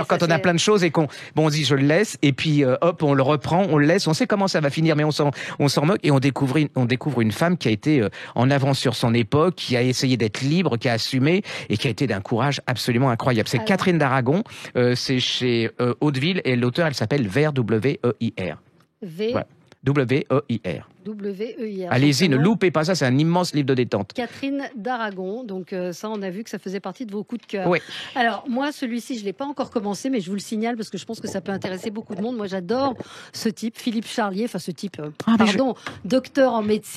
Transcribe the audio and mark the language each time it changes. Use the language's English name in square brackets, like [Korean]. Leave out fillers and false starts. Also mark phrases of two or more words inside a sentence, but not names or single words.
[French] Quand on a plein de choses et on dit je le laisse, et puis hop, on le reprend, on le laisse. On sait comment ça va finir, mais on s'en moque et on découvre une femme qui a été en avance sur son époque, qui a essayé d'être libre, qui a assumé et qui a été d'un courage absolument incroyable. C'est Catherine d'Aragon. C'est chez Hauteville et l'auteur, elle s'appelle Weir, W-E-I-R. W-E-I-R. W-E-I-R. Allez-y, ne loupez pas ça, c'est un immense livre de détente. Catherine d'Aragon, donc ça on a vu que ça faisait partie de vos coups de cœur. Oui. Alors moi celui-ci je ne l'ai pas encore commencé mais je vous le signale parce que je pense que ça peut intéresser beaucoup de monde. Moi j'adore ce type, Philippe Charlier, enfin ce type, docteur en médecine.